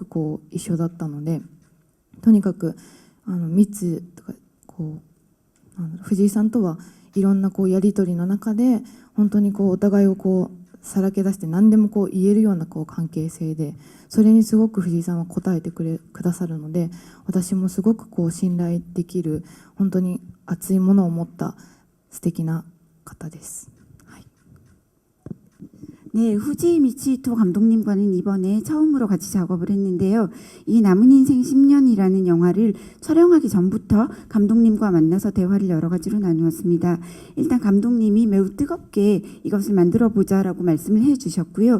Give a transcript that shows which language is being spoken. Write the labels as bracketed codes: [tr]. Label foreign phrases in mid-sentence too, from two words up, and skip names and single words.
[ja] 一緒だったので、とにかく密とか藤井さんとはいろんなやり取りの中で本当にお互いをさらけ出して何でも言えるような関係性で、それにすごく藤井さんは応えてくださるので、私もすごく信頼できる本当に熱いものを持った素敵な方です。 [ko] 네, 후지 미치히토 감독님과는 이번에 처음으로 같이 작업을 했는데요. 이 남은 인생 10년이라는 영화를 촬영하기 전부터 감독님과 만나서 대화를 여러 가지로 나누었습니다. 일단 감독님이 매우 뜨겁게 이것을 만들어 보자라고 말씀을 해주셨고요.